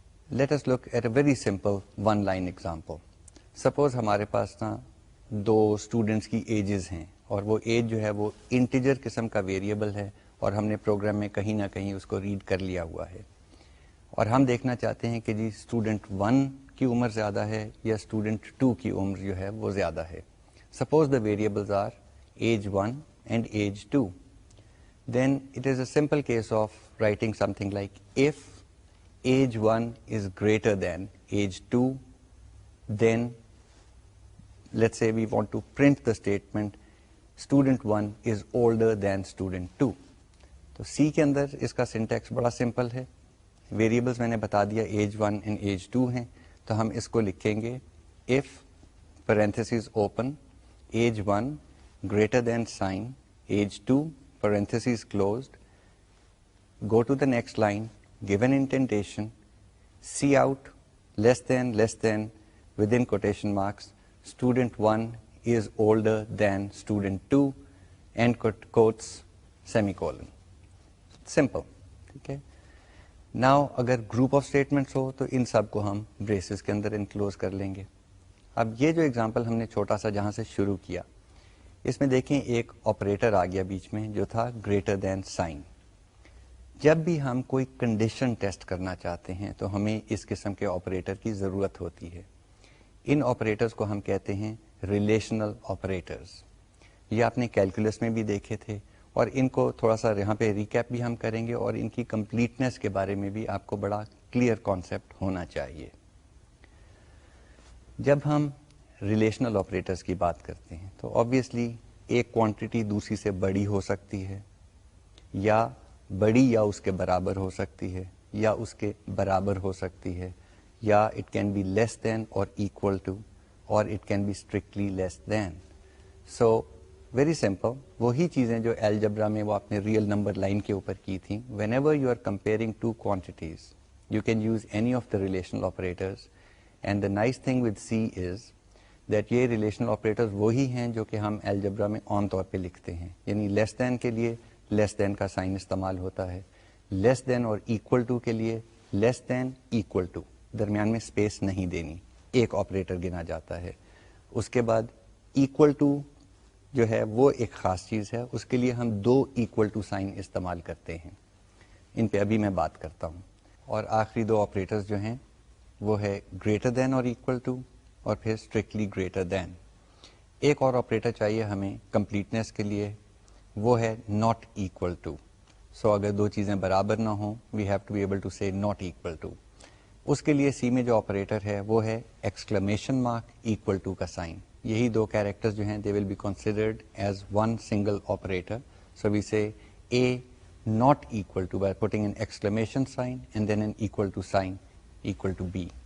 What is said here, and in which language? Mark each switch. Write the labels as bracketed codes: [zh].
[en] Let us look at a very simple 1 line example. [ur] Suppose ہمارے پاس نا 2 students کی edges ہیں اور وہ ایج جو ہے وہ انٹیجر قسم کا ویریبل ہے اور ہم نے پروگرام میں کہیں نہ کہیں اس کو ریڈ کر لیا ہوا ہے, اور ہم دیکھنا چاہتے ہیں کہ جی اسٹوڈنٹ 1 کی عمر زیادہ ہے یا اسٹوڈنٹ 2 کی عمر جو ہے وہ زیادہ ہے. [en] Suppose the variables are age 1 and age 2. Then it is a simple case of writing something like if age 1 is greater than age 2, then let's say we want to print the statement student 1 is older than student 2. [ur] تو C کے اندر اس کا syntax بڑا simple ہے. Variables میں نے بتا دیا age 1 and age 2 ہیں, تو ہم اس کو لکھیں گے [en] if parentheses open age 1 greater than sign age 2 parentheses closed, go to the next line, give an indentation, C out less than within quotation marks student 1 is older than student 2 end quotes semicolon. [ur] Simple. ٹھیک ہے. Now اگر group of statements ہو تو ان سب کو ہم braces کے اندر enclose کر لیں گے. اب یہ جو ایگزامپل ہم نے چھوٹا سا جہاں سے شروع کیا, اس میں دیکھیں ایک آپریٹر آ گیا بیچ میں جو تھا گریٹر دین سائن. جب بھی ہم کوئی کنڈیشن ٹیسٹ کرنا چاہتے ہیں تو ہمیں اس قسم کے آپریٹر کی ضرورت ہوتی ہے. ان آپریٹرز کو ہم کہتے ہیں ریلیشنل آپریٹرز. یہ آپ نے کیلکولس میں بھی دیکھے تھے, اور ان کو تھوڑا سا یہاں پہ ریکیپ بھی ہم کریں گے, اور ان کی کمپلیٹنس کے بارے میں بھی آپ کو بڑا کلیئر کانسیپٹ ہونا چاہیے. جب ہم ریلیشنل آپریٹرز کی بات کرتے ہیں تو آبویسلی ایک کوانٹٹی دوسری سے بڑی ہو سکتی ہے, یا بڑی یا اس کے برابر ہو سکتی ہے, یا اس کے برابر ہو سکتی ہے, یا [en] it can be less than [ur] اور ایکول ٹو, اور it can be strictly less then. So very simple, وہی چیزیں جو الجبرا میں وہ آپ نے ریئل نمبر لائن کے اوپر کی تھیں. [en] Whenever you are comparing 2 quantities you can use any of the relational operators. And the nice thing with C is that [ur] یہ ریلیشنل آپریٹرز وہی ہیں جو کہ ہم الجبرا میں عام طور پہ لکھتے ہیں, یعنی لیس دین کے لیے لیس دین کا سائن استعمال ہوتا ہے, لیس دین اور ایکول ٹو کے لیے لیس دین ایکول ٹو, درمیان میں اسپیس نہیں دینی, ایک آپریٹر گنا جاتا ہے. اس کے بعد ایکول ٹو جو ہے وہ ایک خاص چیز ہے, اس کے لیے ہم 2 ایکول ٹو سائن استعمال کرتے ہیں. ان پہ ابھی میں بات کرتا ہوں. اور آخری 2 آپریٹرز جو ہیں وہ ہے گریٹر دین اور ایکول ٹو, اور پھر اسٹرکٹلی گریٹر دین. ایک اور آپریٹر چاہیے ہمیں کمپلیٹنس کے لیے, وہ ہے ناٹ ایکول ٹو. سو اگر دو چیزیں برابر نہ ہوں [en] We have to be able to say not equal to. [ur] اس کے لیے سی میں جو آپریٹر ہے وہ ہے ایکسکلیمیشن مارک ایکول ٹو کا سائن. یہی دو کیریکٹر جو ہیں [en] They will be considered as one single operator. So we say a not equal to by putting an exclamation sign and then an equal to sign equal to b.